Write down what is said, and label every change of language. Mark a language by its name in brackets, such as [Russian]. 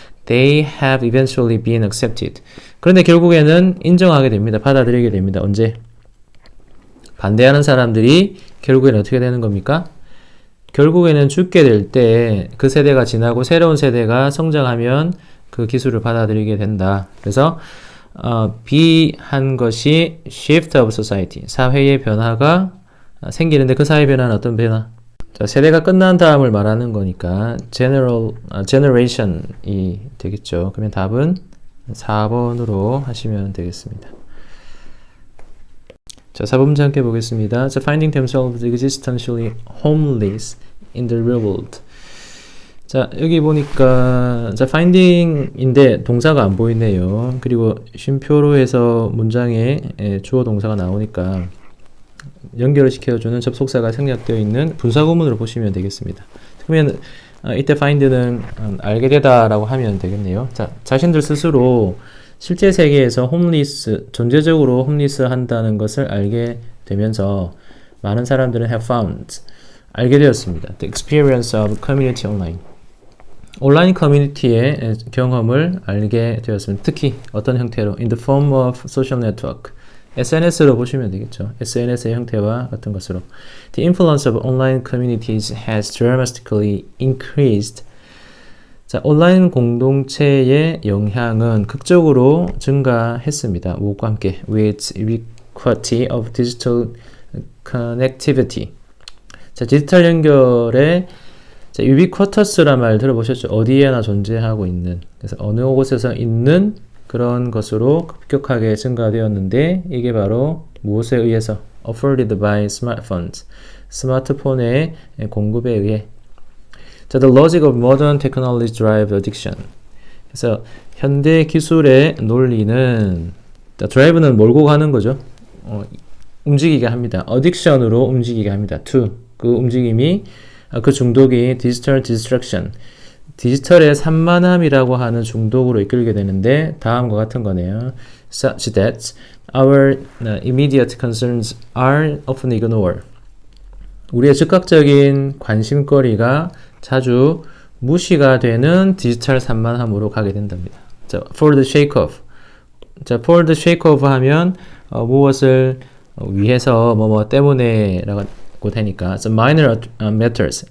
[English] They have eventually been accepted. [Korean] 그런데 결국에는 인정하게 됩니다. 받아들이게 됩니다. 언제? 반대하는 사람들이 결국에는 어떻게 되는 겁니까? 결국에는 죽게 될 때 그 세대가 지나고 새로운 세대가 성장하면 그 기술을 받아들이게 된다. 그래서 B한 것이 [English] shift of society, [Korean] 사회의 변화가 생기는데 그 사회 변화는 어떤 변화? 자, 세대가 끝난 다음을 말하는 거니까 generation이 되겠죠. 그러면 답은 4번으로 하시면 되겠습니다. 자, 4번 문제 함께 보겠습니다. [English] 자, finding themselves existentially homeless in the real world. [Korean] 자, 여기 보니까 자, finding인데 동사가 안 보이네요. 그리고 쉼표로 해서 문장에 주어 동사가 나오니까 연결을 시켜주는 접속사가 생략되어 있는 분사구문으로 보시면 되겠습니다. 그러면 이때 find는 알게 되다라고 하면 되겠네요. 자, 자신들 스스로 실제 세계에서 홈리스, 존재적으로 홈리스 한다는 것을 알게 되면서 많은 사람들은 [English] have found, [Korean] 알게 되었습니다. [English] The experience of community online. [Korean] 온라인 커뮤니티의 경험을 알게 되었습니다. 특히 어떤 형태로? [English] In the form of social network. [Korean] SNS로 보시면 되겠죠. SNS의 형태와 같은 것으로. [English] The influence of online communities has dramatically increased. [Korean] 자, 온라인 공동체의 영향은 극적으로 증가했습니다. 무엇과 함께? [English] With ubiquity of digital connectivity. [Korean] 자, 디지털 연결의 자, ubiquitous란 말 들어보셨죠? 어디에나 존재하고 있는. 그래서 어느 곳에서 있는 그런 것으로 급격하게 증가되었는데 이게 바로 무엇에 의해서? [English] Afforded by smartphones. [Korean] 스마트폰의 공급에 의해. [English] 자, the logic of modern technology drive addiction. [Korean] 그래서 현대 기술의 논리는 자, drive는 몰고 가는 거죠. 움직이게 합니다. addiction으로 움직이게 합니다. to. 그 움직임이 그 중독이 [English] digital distraction. [Korean] 디지털의 산만함이라고 하는 중독으로 이끌게 되는데 다음과 같은 거네요. [English] Such that our immediate concerns are often ignored. [Korean] 우리의 즉각적인 관심거리가 자주 무시가 되는 디지털 산만함으로 가게 된답니다. [English] 자, for the sake of. 자, for the sake of [Korean] 하면 무엇을 위해서 뭐 때문에 라고 되니까 [English] so minor matters.